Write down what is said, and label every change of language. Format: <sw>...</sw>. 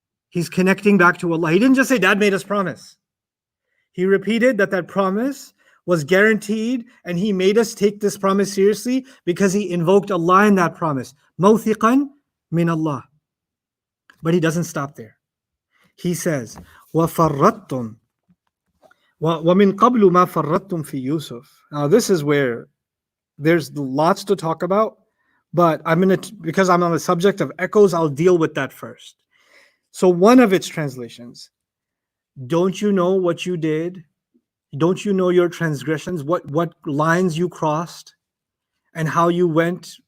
<en>He's connecting back to Allah. He didn't just say, Dad made us promise. He repeated that promise was guaranteed, and he made us take this promise seriously because he invoked Allah in that promise. Mawthiqan min Allah. But he doesn't stop there. He says,</en> <ar>وَفَرَّطْتُمْ وَمِنْ قَبْلُ مَا فَرَّطْتُمْ فِي Yusuf.</ar> <en>Now this is where there's lots to talk about, but because I'm on the subject of echoes, I'll deal with that first. So one of its translations, don't you know what you did? Don't you know your transgressions? What lines you crossed, and how you went?</en>